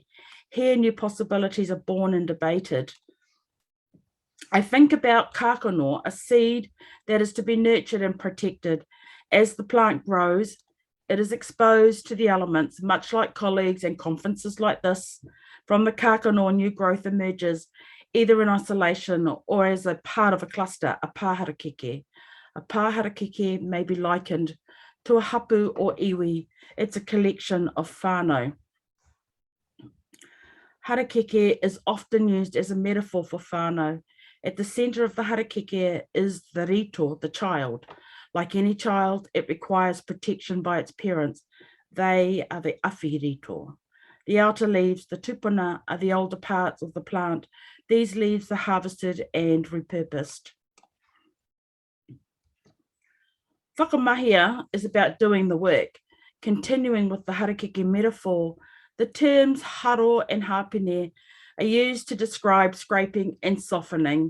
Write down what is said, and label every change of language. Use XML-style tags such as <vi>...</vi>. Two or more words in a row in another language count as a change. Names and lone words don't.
<en>Here new possibilities are born and debated. I think about kākano, a seed that is to be nurtured and protected. As the plant grows, it is exposed to the elements, much like colleagues and conferences like this. From the kākano, new growth emerges, either in isolation or as a part of a cluster, a pāharakeke. A pāharakeke may be likened to a hapu or iwi. It's a collection of whānau. Harakeke is often used as a metaphor for whānau. At the centre of the harakeke is the rito, the child. Like any child, it requires protection by its parents. They are the</en> <mi>awhi rito.</mi> <en>The outer leaves, the tupuna, are the older parts of the plant. These leaves are harvested and repurposed. Whakamahia is about doing the work. Continuing with the harakeke metaphor, the terms haro and hapine are used to describe scraping and softening.</en>